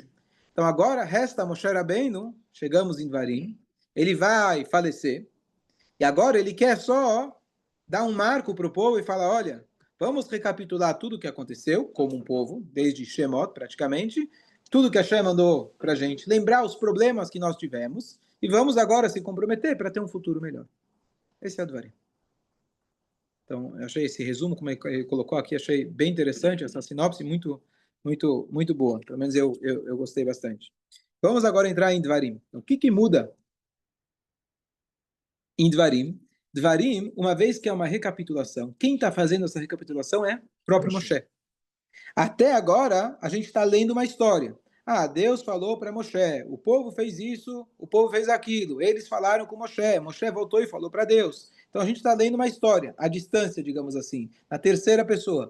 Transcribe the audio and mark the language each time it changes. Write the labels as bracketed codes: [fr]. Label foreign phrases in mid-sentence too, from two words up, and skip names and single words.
[pt] Então agora resta Moshe Rabbeinu, chegamos em Dvarim, ele vai falecer, e agora ele quer só dar um marco para o povo e falar, olha, vamos recapitular tudo o que aconteceu, como um povo, desde Shemot praticamente, tudo que a Hashem mandou para a gente, lembrar os problemas que nós tivemos, e vamos agora se comprometer para ter um futuro melhor. Esse é o Dvarim. Então, eu achei esse resumo, como ele colocou aqui, achei bem interessante, essa sinopse muito, muito, muito boa. Pelo menos eu gostei bastante. Vamos agora entrar em Dvarim. Então, o que muda em Dvarim? Dvarim, uma vez que é uma recapitulação, quem está fazendo essa recapitulação é o próprio Moshe. Até agora, a gente está lendo uma história. Ah, Deus falou para Moshe, o povo fez isso, o povo fez aquilo, eles falaram com Moshe, Moshe voltou e falou para Deus. Então a gente está lendo uma história, à distância, digamos assim, na terceira pessoa.